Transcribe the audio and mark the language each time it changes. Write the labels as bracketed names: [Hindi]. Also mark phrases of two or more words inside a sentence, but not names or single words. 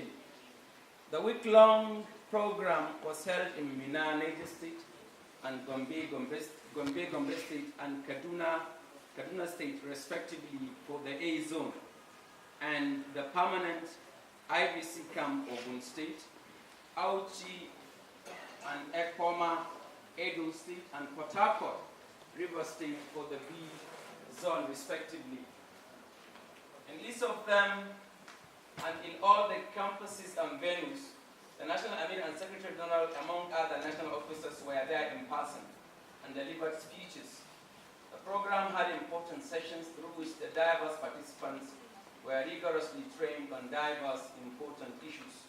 [English] The week-long program was held in Mina, Niger State, and Gombe State, and Kaduna State, respectively, for the A zone, and the permanent IVC camp Ogun State, Auchi and Ekoma, Edo State, and Port Harcourt, River State for the B zone, respectively. In each of them, and in all the campuses and venues, the National Amir and Secretary General, among other national officers, were there in person and delivered speeches. The program had important sessions through which the diverse participants were rigorously trained on diverse important issues.